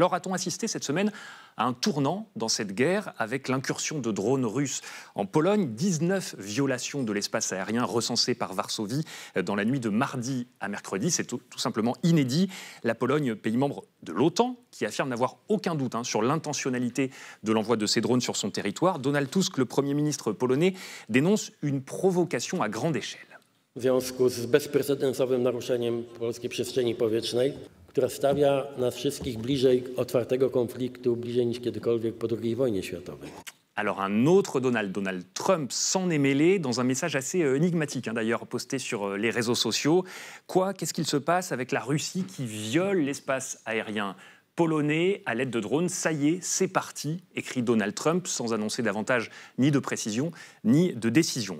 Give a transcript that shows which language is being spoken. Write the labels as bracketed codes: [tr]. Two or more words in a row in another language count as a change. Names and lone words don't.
[fr] Alors a-t-on assisté cette semaine à un tournant dans cette guerre avec l'incursion de drones russes en Pologne, 19 violations de l'espace aérien recensées par Varsovie dans la nuit de mardi à mercredi. C'est tout simplement inédit. La Pologne, pays membre de l'OTAN, qui affirme n'avoir aucun doute sur l'intentionnalité de l'envoi de ces drones sur son territoire. Donald Tusk, le Premier ministre polonais, dénonce une provocation à grande échelle. [pl] W związku z bezprecedensowym naruszeniem polskiej przestrzeni powietrznej, która stawia nas wszystkich bliżej otwartego konfliktu, bliżej niż kiedykolwiek po II wojnie światowej. [fr] Alors un autre Donald Trump, s'en est mêlé dans un message assez énigmatique, d'ailleurs posté sur les réseaux sociaux. Qu'est-ce qu'il se passe avec la Russie qui viole l'espace aérien polonais à l'aide de drones? Ça y est, c'est parti, écrit Donald Trump, sans annoncer davantage ni de précision ni de décision.